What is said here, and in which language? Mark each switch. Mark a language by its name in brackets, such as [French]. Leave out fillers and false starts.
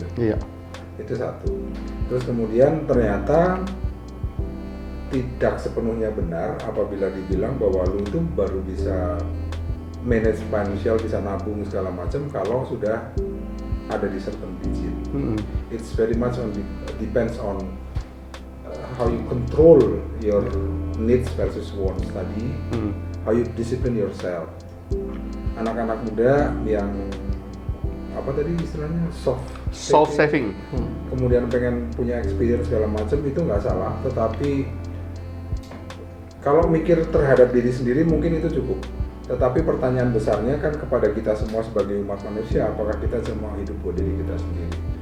[Indonesian] Iya. Itu satu. Terus kemudian ternyata tidak sepenuhnya benar apabila dibilang bahwa lu itu baru bisa manage financial, bisa nabung segala macam kalau sudah ada di [English] certain digit. It's very much depends on how you control your needs versus wants [Indonesian] tadi, [English] how you discipline yourself. [Indonesian] Anak-anak muda yang apa tadi istilahnya [English] Soft saving. [Indonesian] kemudian pengen punya experience segala macam, itu nggak salah, tetapi kalau mikir terhadap diri sendiri mungkin itu cukup. Tetapi pertanyaan besarnya kan kepada kita semua sebagai umat manusia, apakah kita semua hidup buat diri kita sendiri?